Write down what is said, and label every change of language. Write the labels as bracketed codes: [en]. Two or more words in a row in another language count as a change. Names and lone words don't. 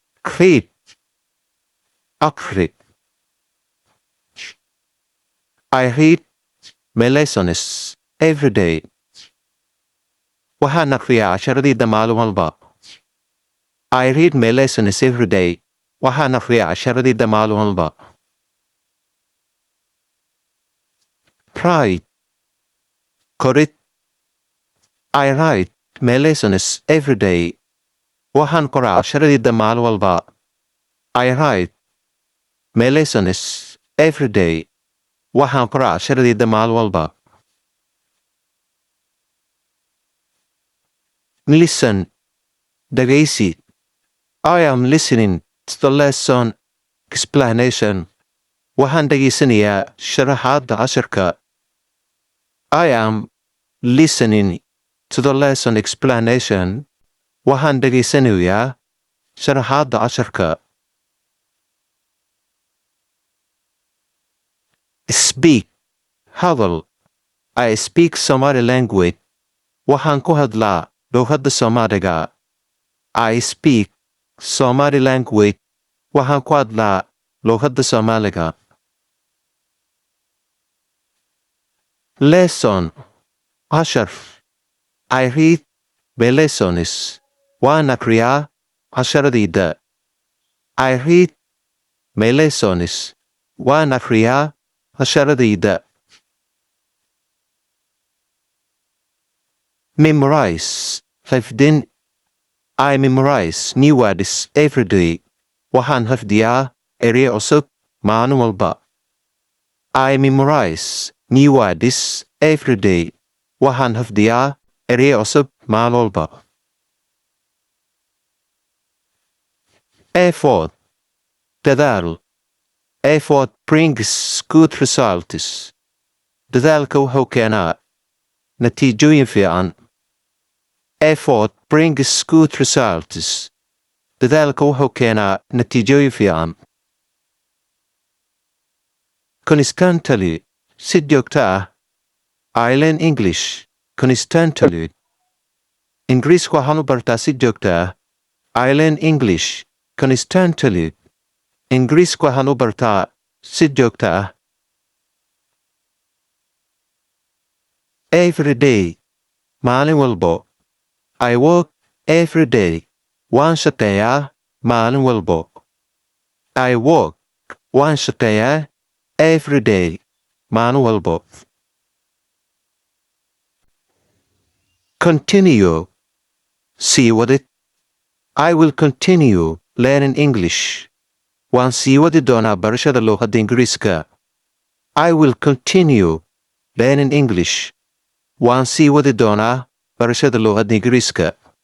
[so] Akhrit. Akhrit. [en] I read my lessons every day. [so] waxaan akhriyaa casharadayda maalin walba. [en] I read my lessons every day. [so] waxaan akhriyaa casharadayda maalin walba. [en] Write. [so] Qorid. [en] I write my lessons every day. [so] waxaan qoraa casharadayda maalin walba. [en] I write my lessons every day. [so] waxaan qoraa casharadayda maalin walba. [en] Listen. [so] Dhagaysi. [en] I am listening to the lesson explanation. [so] waxaan dhagaysanayaa sharaxaadda casharka. [en] I am listening to the lesson explanation. [so] waxaan dhagaysanayaa sharaxaadda casharka. [en] Speak. [so] Hadal. [en] I speak Somali language. [so] waxaan ku hadlaa luqadda Soomaaliga. [en] I speak Somali language. [so] waxaan ku hadlaa luqadda Soomaaliga. [en] Lesson. [so] cashar. [en] I read my lessons. [so] waan akhriyaa casharadayda. [en] I read my lessons. [so] waan akhriyaa casharadayda. [en] Memorize. [so] Xifdin. [en] I memorize new words every day. [so] waxaan xifdiyaa ereyo cusub maalin walba. [en] I memorize new words every day. [so] waxaan xifdiyaa ereyo cusub maalin walba. [en] Effort. [so] Dadaal. [en] Effort brings good results. [so] dadaalka wuxuu keenaa natiijooyin fiican. [en] Effort brings good results. [so] dadaalka wuxuu keenaa natiijooyin fiican. [en] Constantly. [so] si joogto ah. [en] I learn English constantly. [so] Ingiriiska waxaan u bartaa si joogto ah. [en] I learn English constantly. [so] Ingiriiska waxaan u bartaa si joogto ah. [en] Every day. [so] maalin walbo. [en] I work every day. [so] waan shaqeeyaa maalin walbo. [en] I work. [so] waan shaqeeyaa [en] every day. [so] maalin walbo. Continue. sii wadid. [en] I will continue learning English. [so] waan sii wadi doonaa barashada luqadda Ingiriiska. [en] I will continue learning English. [so] waan sii wadi doonaa barashada luqadda Ingiriiska.